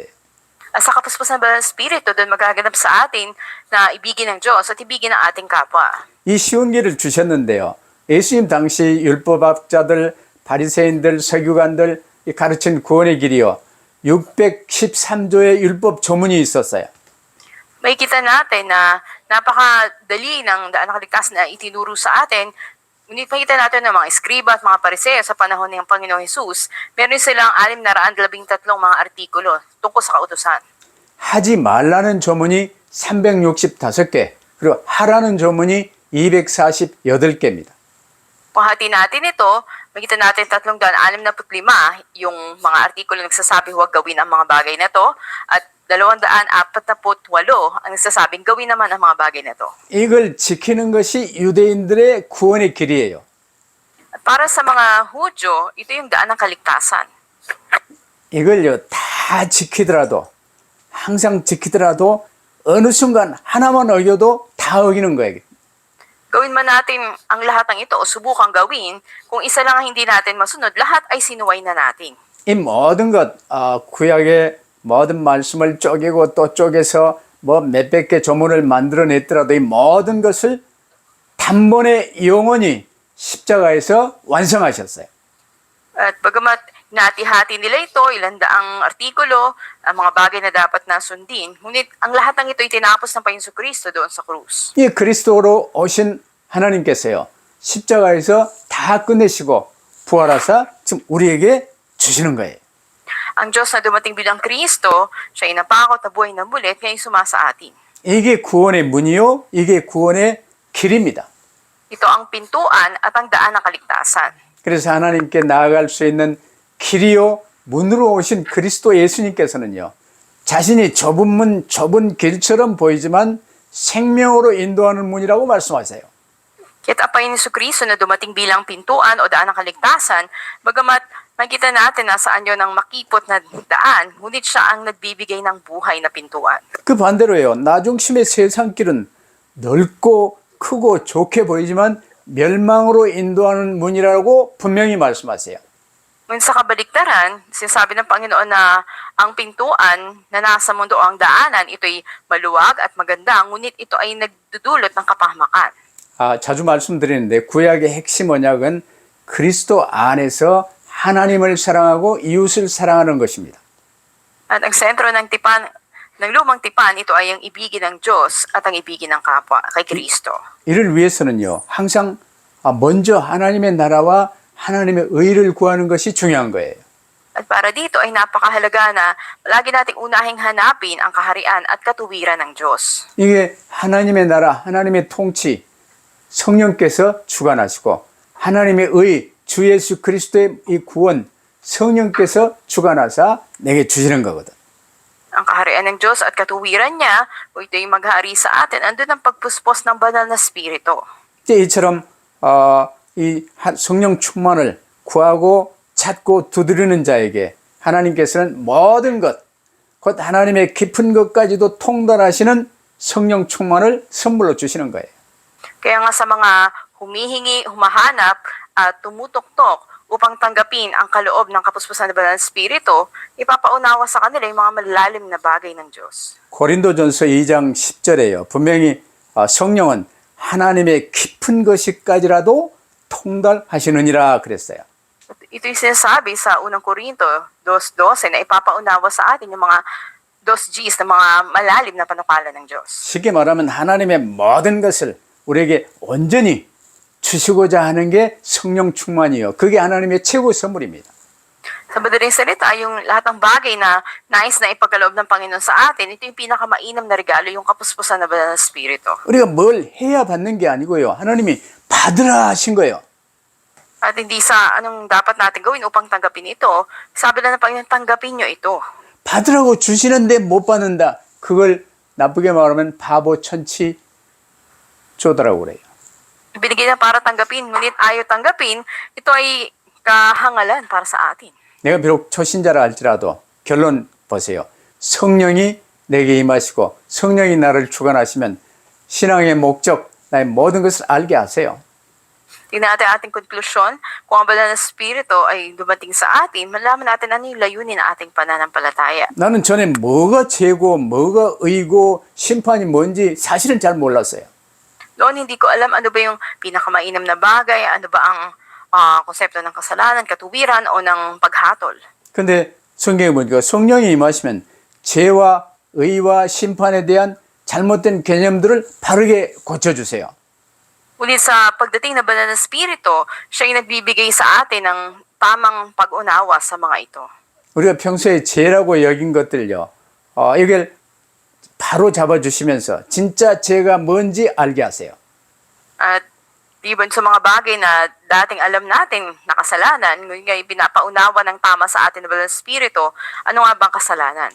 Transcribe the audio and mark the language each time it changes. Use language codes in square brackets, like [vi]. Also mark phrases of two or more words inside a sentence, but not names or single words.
[tl] At sa kapuspusan ng Espiritu, doon magaganap sa atin na ibigin ng Diyos at ibigin ng ating kapwa. [ko] 이 쉬운 길을 주셨는데요. 예수님 당시 율법학자들, 바리새인들, 서기관들 가르친 구원의 길이요. 613조의 율법 조문이 있었어요. [tl] Makikita natin na napakadali ng daan ng kaligtasan na itinuro sa atin. Ngunit makikita natin ng mga eskriba at mga pariseo sa panahon ng Panginoong Jesus, meron silang 613 mga artikulo tungkol sa kautusan. [ko] 하지 말라는 조문이 365개, 그리고 하라는 조문이 248개입니다. [tl] Kung hati natin ito, makikita natin 365 yung mga artikulo nagsasabi huwag gawin ang mga bagay na to at 248 ang nagsasabing gawin naman ang mga bagay na to. [ko] 이걸 지키는 것이 유대인들의 구원의 길이에요. [tl] At para sa mga Hudyo, ito yung daan ng kaligtasan. [ko] 이걸요 다 지키더라도 항상 지키더라도 어느 순간 하나만 어겨도 다 어기는 거예요. [tl] Gawin man natin ang lahat ng ito o subukang gawin, kung isa lang ang hindi natin masunod, lahat ay sinuway na natin. [ko] 이 모든 것 구약의 모든 말씀을 쪼개고 또 쪼개서 뭐 몇백 개 조문을 만들어냈더라도 이 모든 것을 단번에 영원히 십자가에서 완성하셨어요. [tl] At bagamat nati-hati nila ito, ilang daang artikulo, ang mga bagay na dapat na sundin, ngunit ang lahat ng ito ay tinapos ng Panginoon Kristo doon sa krus. [ko] 이 그리스도로 오신 하나님께서요 십자가에서 다 끝내시고 부활하사 지금 우리에게 주시는 거예요. [tl] Ang Diyos na dumating bilang Kristo, siya ay napakot na buhay na mulit, ngayon sumasa atin. [ko] 이게 구원의 문이요, 이게 구원의 길입니다. [tl] Ito ang pintuan at ang daan ng kaligtasan. [ko] 그래서 하나님께 나아갈 수 있는 길이요, 문으로 오신 그리스도 예수님께서는요, 자신이 좁은 문, 좁은 길처럼 보이지만 생명으로 인도하는 문이라고 말씀하세요. [tl] Kaya't ang Panginoon Kristo na dumating bilang pintuan o daan ng kaligtasan, bagamat makita natin na saan yun ang makipot na daan, ngunit siya ang nagbibigay ng buhay na pintuan. [ko] 그 반대로요, 나중심의 세상길은 넓고 크고 좋게 보이지만 멸망으로 인도하는 문이라고 분명히 말씀하세요. [tl] Ngunit sa kabaliktaran, sinasabi ng Panginoon na ang pintuan na nasa mundo o ang daanan, ito'y maluwag at maganda, ngunit ito ay nagdudulot ng kapahamakan. [ko] 자주 말씀드리는데 구약의 핵심 언약은 그리스도 안에서 하나님을 사랑하고 이웃을 사랑하는 것입니다. [tl] At ang sentro ng tipan, ng lumang tipan, ito ay ang ibigin ng Diyos at ang ibigin ng kapwa kay Kristo. [ko] 이를 위해서는요, 항상 먼저 하나님의 나라와 하나님의 의를 구하는 것이 중요한 거예요. [tl] At para dito ay napakahalaga na lagi nating unahing hanapin ang kaharian at katuwiran ng Diyos. [ko] 이게 하나님의 나라, 하나님의 통치, 성령께서 주관하시고 하나님의 의, 주 예수 그리스도의 이 구원, 성령께서 주관하사 내게 주시는 거거든. [tl] Ang kaharian ng Diyos at katuwiran niya, kung ito'y maghari sa atin, andun ang pagpuspos ng banal na spirito. [ko] 이제 이처럼 이 성령 충만을 구하고 찾고 두드리는 자에게 하나님께서는 모든 것, 곧 하나님의 깊은 것까지도 통달하시는 성령 충만을 선물로 주시는 거예요. [tl] Kaya nga sa mga humihingi, humahanap at tumutok-tok upang tanggapin ang kaloob ng kapuspusan ng banal na spirito, ipapaunawa sa kanila yung mga malalalim na bagay ng Diyos. [ko] 고린도전서 2장 10절에요. 분명히 성령은 하나님의 깊은 것이까지라도 통달하시느니라 그랬어요. [tl] Ito'y sinasabi sa unang Korinto 2:12 na ipapaunawa sa atin yung mga 2Gs na mga malalim na panukala ng Diyos. [ko] 쉽게 말하면 하나님의 모든 것을 우리에게 온전히 주시고자 하는 게 성령 충만이요. 그게 하나님의 최고 선물입니다. [tl] Sa madaling salita, yung lahat ng bagay na nais na ipagkaloob ng Panginoon sa atin, ito yung pinakamainam na regalo, yung kapuspusan na banal na Espiritu. [ko] 우리가 뭘 해야 받는 게 아니고요. 하나님이 받으라 하신 거예요. [tl] At hindi sa anong dapat natin gawin upang tanggapin ito. Sabi lang ng Panginoon, tanggapin nyo ito. [ko] 받으라고 주시는데 못 받는다. 그걸 나쁘게 말하면 바보 천치 쪼다라고 그래요. [tl] Binigyan na para tanggapin, ngunit ayaw tanggapin, ito ay kahangalan para sa atin. [ko] 내가 비록 초신자라 할지라도 결론 보세요. 성령이 내게 임하시고 성령이 나를 주관하시면 신앙의 목적, 나의 모든 것을 알게 하세요. [tl] Tingnan natin ating konklusyon. Kung ang banal na Espiritu ay dumating sa atin, malaman natin ano yung layunin ng ating pananampalataya. [ko] 나는 전에 뭐가 죄고 뭐가 의고 심판이 뭔지 사실은 잘 몰랐어요. [tl] Noon hindi ko alam ano ba yung pinakamainam na bagay, ano ba ang konsepto ng kasalanan, katuwiran o ng paghatol. [ko] 근데 성경에 보니까 성령이 임하시면 죄와 의와 심판에 대한 잘못된 개념들을 바르게 고쳐주세요. [tl] Ngunit sa pagdating na banal na Espiritu, siya yung nagbibigay sa atin ng tamang pag-unawa sa mga ito. [ko] 우리가 평소에 죄라고 여긴 것들요. 이걸 바로 잡아주시면서 진짜 죄가 뭔지 알게 하세요. [tl] At Diban sa mga bagay na dating alam natin na kasalanan, ngayon pinapaunawa ng tama sa atin ng banal na Espiritu, ano nga bang kasalanan?